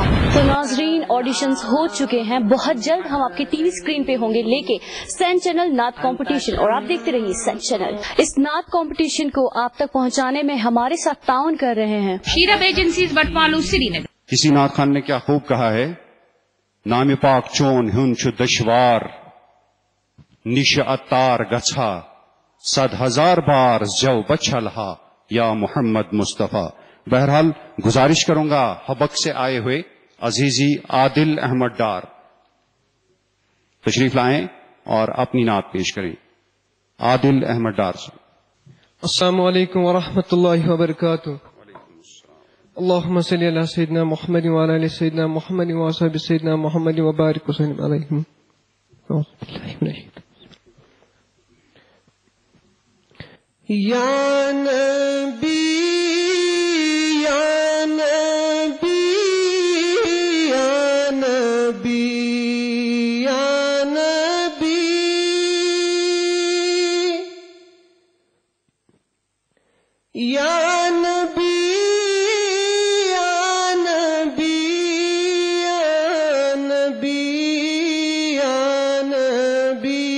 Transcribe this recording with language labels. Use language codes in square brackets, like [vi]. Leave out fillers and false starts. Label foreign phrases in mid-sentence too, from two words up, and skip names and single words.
[hi] तो नाजरीन, ऑडिशंस हो चुके हैं. बहुत जल्द हम आपके टीवी स्क्रीन पे होंगे लेके सेंट चैनल नात कंपटीशन, और आप देखते रहिए सेंट चैनल. इस नात कंपटीशन को आप तक पहुंचाने में हमारे साथ ताउन कर रहे हैं शीरब एजेंसीज बटमालू श्रीनगर. किसी नात खान ने क्या खूब कहा है, [ks] नाम पाक चोन हुन छु दशवार निश अतार गछा 100,000 बार जव बछलहा या मोहम्मद मुस्तफ़ा. [hi] बहरहाल गुजारिश करूंगा हबक से आए हुए अजीजी आदिल अहमद डार तशरीफ लाएं और अपनी नात पेश करें. आदिल अहमद डार से. [ar] السلام عليكم ورحمة الله وبركاته. اللهم صل على سيدنا محمد وعلى آل سيدنا محمد وأصحاب سيدنا محمد وبارك وسلم عليهم. يا نبي يا نبي يا نبي يا نبي يا نبي يا نبي يا نبي يا نبي.